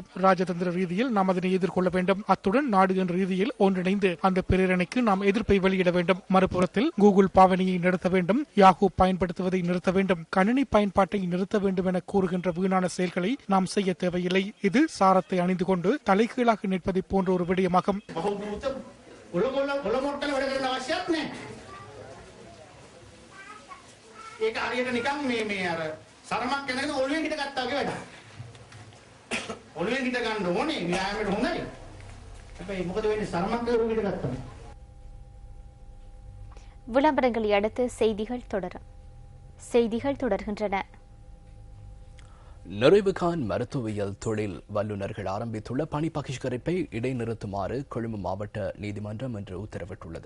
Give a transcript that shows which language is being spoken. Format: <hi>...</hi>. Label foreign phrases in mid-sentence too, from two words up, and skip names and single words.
<ta>ராஜதந்திர ரீதியில் நாம் அதனை எதிர்கொள்ள வேண்டும். அத்துடன் நாடு என்ற ரீதியில் ஒன்றிணைந்து அந்த பிரேரணைக்கு நாம் எதிர்ப்பை வெளியிட வேண்டும். மறுபுறத்தில் கூகுள் பாவனையை நிறுத்த வேண்டும், யாஹூ பயன்படுத்துவதை நிறுத்த வேண்டும், கணினி பயன்பாட்டை நிறுத்த வேண்டும் என கூறுகின்ற வீணான செயல்களை நாம் செய்ய தேவையில்லை. இது சாரத்தை அணிந்து கொண்டு தலைகீழாக நிற்பதை போன்ற ஒரு விடயமாகும்.</ta> <si>ඒක හරියට නිකන් මේ අර සරමක් කරගෙන ඔළුවෙන් හිට ගත්තා වගේ වැඩක්. ඔළුවෙන් හිට ගන්න ඕනේ ව්‍යායාමයට හොඳයි. හැබැයි මොකද වෙන්නේ සරමක් කරගෙන ඔළුවෙන් හිට ගත්තම.</si> <ta>விளம்பரங்களை அடுத்து செய்திகள் தொடர்கின்றன. நிறைவுகான் மருத்துவியல் தொழில் வல்லுநர்கள் ஆரம்பித்துள்ள பணி பகிஷ்கரிப்பை இடைநிறுத்துமாறு கொழும்பு மாவட்ட நீதிமன்றம் இன்று உத்தரவிட்டுள்ளது.</ta>